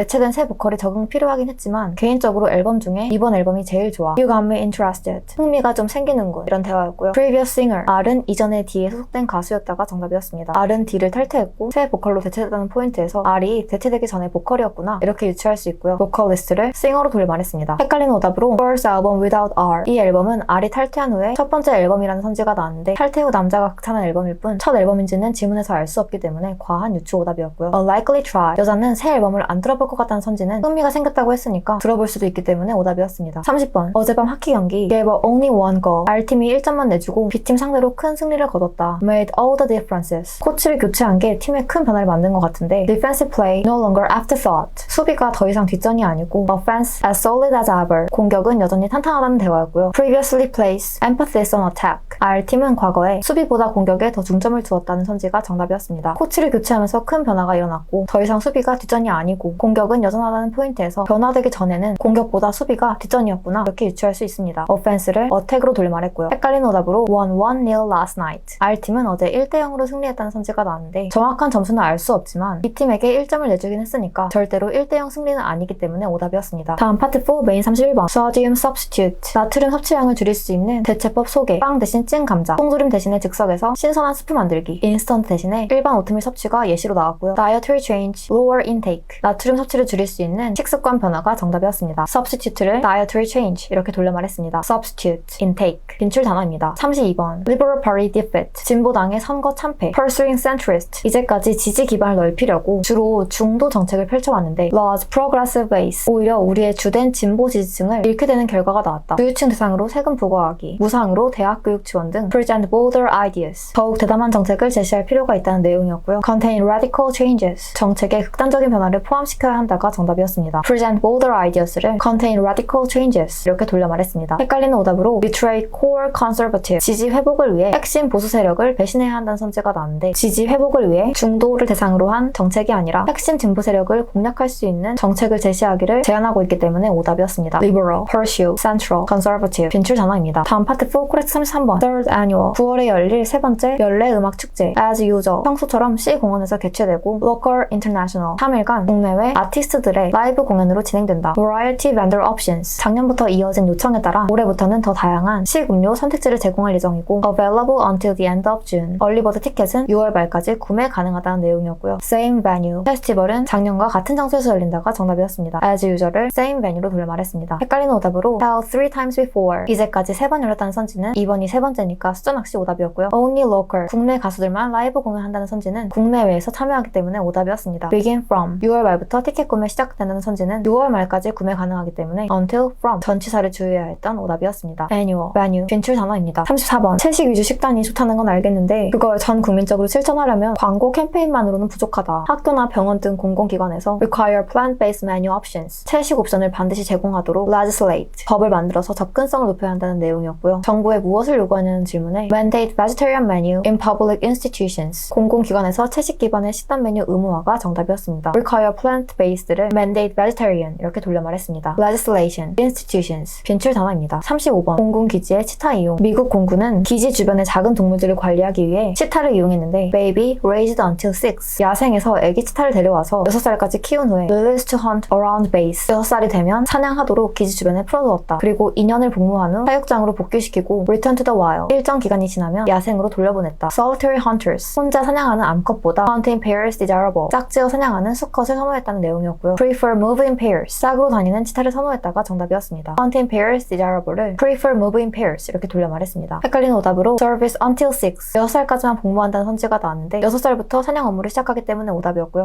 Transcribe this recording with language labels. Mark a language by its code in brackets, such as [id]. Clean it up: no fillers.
[ko] 내체된 새 보컬이 적응 필요하긴 했지만 개인적으로 앨범 중에 이번 앨범이 제일 좋아. [en] You got me interested. [ko] 흥미가 좀 생기는군. 이런 대화였고요. [en] Previous singer. [ko] R은 이전에 D에 소속된 가수였다가 정답이었습니다. R은 D를 탈퇴했고 새 보컬로 대체됐다는 포인트에서 R이 대체되기 전에 보컬이었구나. 이렇게 유추할 수 있고요. 보컬리스트를 싱어로 돌려 말했습니다. 헷갈리는 오답으로 [en] First album without R. [ko] 이 앨범은 R이 탈퇴한 후에 첫 번째 앨범이라는 선지가 나왔는데 탈퇴 후 남자가 극찬한 앨범일 뿐 첫 앨범인지는 지문에서 알 수 없기 때문에 과한 유추 오답이었고요. [en] A likely try. [ko] 여자는 새 앨범을 안 들어볼 것 같다는 선지는 흥미가 생겼다고 했으니까 들어볼 수도 있기 때문에 오답이었습니다. 30번. 어젯밤 하키 경기 [en] gave only one goal. [ko] R팀이 1점만 내주고 B팀 상대로 큰 승리를 거뒀다. [en] Made all the differences. [ko] 코치를 교체한 게 팀에 큰 변화를 만든 것 같은데 [en] Defensive play no longer afterthought. [ko] 수비가 더 이상 뒷전이 아니고 [en] Offense as solid as ever. [ko] 공격은 여전히 탄탄하다는 대화였고요. [en] Previously placed emphasis on attack. [ko] R팀은 과거에 수비보다 공격에 더 중점을 두었다는 선지가 정답이었습니다. 코치를 교체하면서 큰 변화가 일어났고 더 이상 수비가 뒷전이 아니고 공격은 여전하다는 포인트에서 변화되기 전에는 공격보다 수비가 뒷전이었구나 이렇게 유추할 수 있습니다. offense를 attack으로 돌려 말했고요. 헷갈리는 오답으로 [en] won 1-0 last night. [ko] R팀은 어제 1-0으로 승리했다는 선지가 나왔는데 정확한 점수는 알 수 없지만 B팀에게 1점을 내주긴 했으니까 절대로 1-0 승리는 아니기 때문에 오답이었습니다. 다음 파트 4 메인 31번 sodium substitute. 나트륨 섭취량을 줄일 수 있는 대체법 소개. 빵 대신 찐 감자. 통조림 대신에 즉석에서 신선한 스프 만들기. 인스턴트 대신에 일반 오트밀 섭취가 예시로 나왔고요. [en] dietary change, lower intake. [ko] 나트륨 섭취를 줄일 수 있는 식습관 변화가 정답이었습니다. substitute를 dietary change 이렇게 돌려 말했습니다. [en] substitute, intake. [ko] 빈출 단어입니다. 32번 [en] liberal party defeat. [ko] 진보당의 선거 참패. [en] pursuing centrist. [ko] 이제까지 지지 기반을 넓히려고 주로 중도 정책을 펼쳐왔는데 [en] large progressive base. [ko] 오히려 우리의 주된 진보 지지층을 잃게 되는 결과가 나왔다. 부유층 대상으로 세금 부과하기, 무상으로 대학 교육 지원 등 [en] present bolder ideas. [ko] 더욱 대담한 정책을 제시할 필요가 있다는 내용이었고요. [en] contain radical changes. [ko] 정책에 극단적인 변화를 포함시켜야 한다가 정답이었습니다. [en] present bolder ideas를 contain radical changes [ko] 이렇게 돌려 말했습니다. 헷갈리는 오답으로 [en] betray core conservative. [ko] 지지 회복을 위해 핵심 보수 세력을 배신해야 한다는 선지가 나왔는데 지지 회복을 위해 중도를 대상으로 한 정책이 아니라 핵심 진보 세력을 공략할 수 있는 정책을 제시하기를 제안하고 있기 때문에 오답이었습니다. [en] liberal, pursue, central, conservative. [ko] 빈출 단어입니다. 다음 파트 4 코렉트 33번 [en] third annual. [ko] 9월에 열릴 세 번째 연례 음악 축제 [en] as usual. [ko] 평소처럼 C 공원에서 개최되고 [en] local, international. [ko] 3일간 국내외 아티스트들의 라이브 공연으로 진행된다. [en] variety vendor options. [ko] 작년부터 이어진 요청에 따라 올해부터는 더 다양한 식음료 선택지를 제공할 예정이고 [en] available until the end of June. [ko] 얼리버드 티켓은 6월 말까지 구매 가능하다는 내용이었고요. [en] same venue. [ko] 페스티벌은 작년과 같은 장소에서 열린다가 정답이었습니다. [en] as usual [ko] 을 [en] same venue [ko] 로 돌려 말했습니다. 헷갈리는 오답으로 [en] held 3 times before. [ko] 이제까지 3번 열렸다는 선지는 이번이 세 번째니까 수전학시 오답이었고요. [en] only local. [ko] 국내 가수들만 라이브 공연한다는 선지는 국내외에서 참여하기 때문에 오답이었습니다. [en] begin from. [ko] 6월 말부터 티켓 구매 시작된다는 선지는 6월 말까지 구매 가능하기 때문에 until from. 전치사를 주의해야 했던 오답이었습니다. annual, venue. 빈출 단어입니다. 34번 채식 위주 식단이 좋다는 건 알겠는데 그걸 전 국민적으로 실천하려면 광고 캠페인만으로는 부족하다. 학교나 병원 등 공공기관에서 [en] require plant-based menu options. [ko] 채식 옵션을 반드시 제공하도록 legislate. 법을 만들어서 접근성을 높여야 한다는 내용이었고요. 정부에 무엇을 요구하냐는 질문에 [en] mandate vegetarian menu in public institutions. [ko] 공공기관에서 채식 기반의 식단 메뉴 의무화가 정답이었습니다. [en] require plant-based를 mandate vegetarian [ko] 이렇게 돌려 말했습니다. [en] legislation, institutions. [ko] 빈출 단어입니다. 35번 공군기지의 치타 이용. 미국 공군은 기지 주변의 작은 동물들을 관리하기 위해 치타를 이용했는데 [en] baby raised until 6. [ko] 야생에서 애기 치타를 데려와서 6살까지 키운 후에 [en] released to hunt around base. [ko] 6살이 되면 사냥하도록 기지 주변에 풀어두었다. 그리고 2년을 복무한 후 사육장으로 복귀시키고 [en] return to the wild. [ko] 일정 기간이 지나면 야생으로 돌려보냈다. [en] solitary hunters. [ko] 혼자 사냥하는 암컷보다 [en] hunting pairs desirable. [ko] 짝지어 사냥하는 수컷을 선호했다는 내용이었고요. [en] prefer moving pairs. [ko] 짝으로 다니는 치타를 선호했다가 정답이었습니다. [en] hunting pairs desirable을 prefer moving pairs [ko] 이렇게 돌려 말했습니다. 헷갈리는 오답으로 [en] service until 6. [ko] 6살까지만 복무한다는 선지가 나왔는데 6살부터 사냥 업무를 시작하기 때문에 오답이었고요.